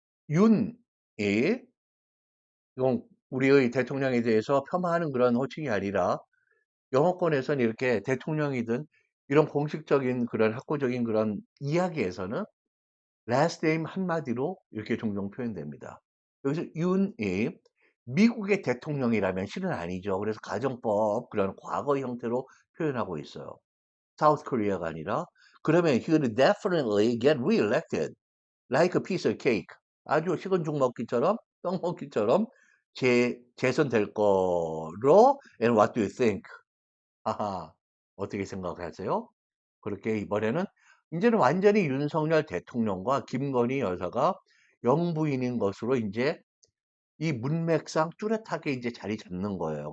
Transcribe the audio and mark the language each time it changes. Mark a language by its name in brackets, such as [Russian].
[Korean] 윤이, 이건 우리의 대통령에 대해서 폄하하는 그런 호칭이 아니라 영어권에서는 이렇게 대통령이든 이런 공식적인 그런 학구적인 그런 이야기에서는 last name 한마디로 이렇게 종종 표현됩니다. 여기서 윤이 미국의 대통령이라면 실은 아니죠. 그래서 가정법 그런 과거 형태로 표현하고 있어요. South Korea가 아니라. [English] 그러면 he would definitely get re-elected like a piece of cake. [Korean] 아주 식은 죽 먹기처럼, 떡 먹기처럼 재선될 거로. [English] And what do you think? [Korean] 하하, 어떻게 생각하세요? 그렇게 이번에는 이제는 완전히 윤석열 대통령과 김건희 여사가 영부인인 것으로 이제 이 문맥상 뚜렷하게 이제 자리 잡는 거예요.